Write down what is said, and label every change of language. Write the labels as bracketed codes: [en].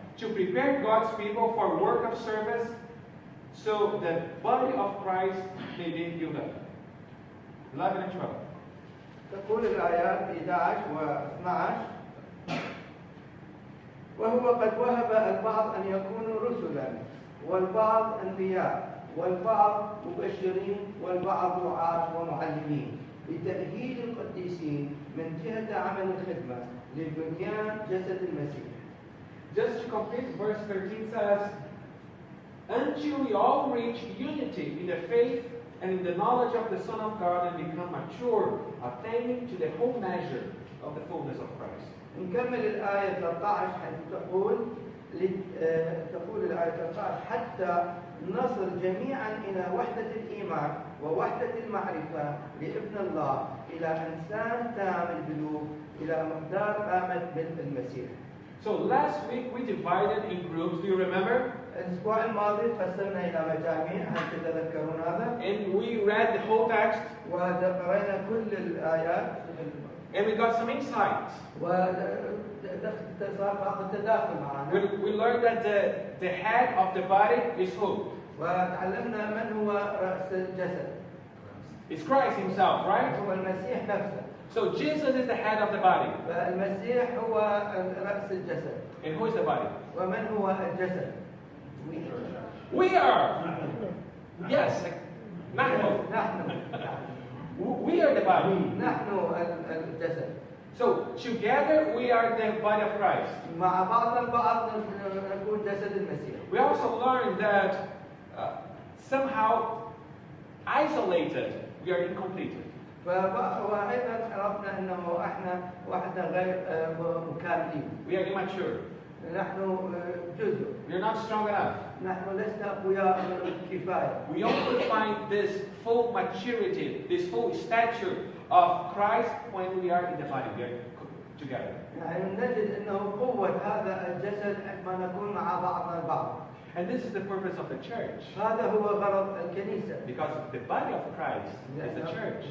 [en] To prepare God's people for work of service, so that the body of Christ may be built up. 11 and 12. [ar] تقول الآيات 11 و12 وهو قد وهب البعض أن يكونوا رسلا والبعض أنبياء والبعض مبشرين والبعض رعاة ومعلمين لتأهيل القديسين من جهة عمل الخدمة للبنيان جسد المسيح. [en] Just to complete, verse 13 says, until we all reach unity in the faith and in the knowledge of the Son of God and become mature, attaining to the whole measure of the fullness of Christ. [ar] نكمل الآية 13 حيث تقول تقول الآية قال حتى نصل جميعا إلى وحدة الإيمان ووحدة المعرفة لابن الله إلى إنسان تام البلوغ إلى مقدار قامة بنت المسيح. [en] So last week we divided in groups, do you remember? [ar] الأسبوع الماضي قسمنا إلى مجاميع هل تتذكرون هذا؟ [en] And we read the whole text [ar] وقرأنا كل الآيات [en] and we got some insights. [ar] وصار بعض التداخل معنا. [en] We learned that the head of the body is who? [ar] وتعلمنا من هو رأس الجسد. [en] It's Christ himself, right? [ar] هو المسيح نفسه. [en] So Jesus is the head of the body. [ar] فالمسيح هو رأس الجسد. [en] And who is the body? [ar] ومن هو الجسد؟ [en] We are. Yes. [ar] نحن. [en] We are the body. [ar] نحن الجسد. [en] So together we are the body of Christ. [ar] مع بعض البعض نكون جسد المسيح. [en] We also learned that somehow isolated we are incomplete. [ar] وأيضا عرفنا أنه احنا وحدة غير مكاملين. [en] We are immature. [ar] نحن جزء. [en] We are not strong enough. [ar] نحن لسنا أقوياء كفاية. [en] We only find this full maturity, this full stature of Christ when we are in the body, we are together. [ar] يعني نجد أنه قوة هذا الجسد عندما نكون مع بعضنا البعض. [en] And this is the purpose of the church. [ar] هذا هو غرض الكنيسة. [en] Because the body of Christ is the church.